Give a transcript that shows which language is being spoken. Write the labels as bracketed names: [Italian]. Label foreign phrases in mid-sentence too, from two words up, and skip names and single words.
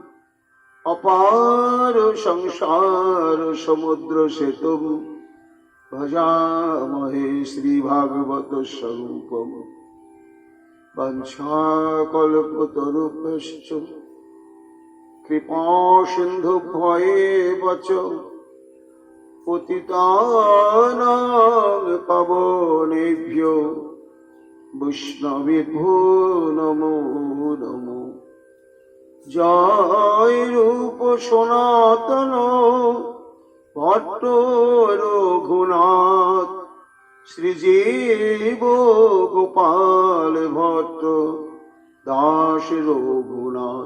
[Sanskrit] অপার সংসার সমুদ্র সেতুম ভজামহে শ্রীভাগবত স্বরূপম। বঞ্ছাকল্পতরুভ্যশ্চ কৃপা সিন্ধুভ্যেব চ পতিতানাং পাবনেভ্যো বৈষ্ণবেভ্যো নমো নমো। [Bangla] জয় রূপ সনাতন ভট্ট রঘুনাথ শ্রীজীব গোপাল ভট্ট দাস রঘুনাথ।